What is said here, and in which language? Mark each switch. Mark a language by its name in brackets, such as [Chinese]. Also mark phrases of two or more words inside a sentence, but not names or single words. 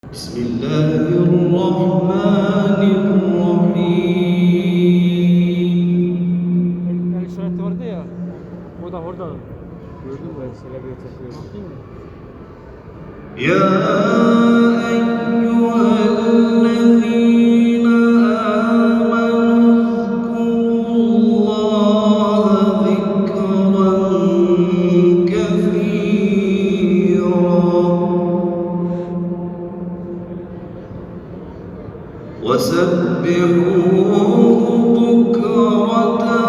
[Arabic] بسم الله الرحمن الرحيم. [Turkish] El işareti vardı ya. O da orada. Gördün mü? Selebiye çekiyor. Baktın mı? [Arabic] يا أيها الذين آمنوا اذكروا الله ذكرا كثيرا وسبحوه بكرة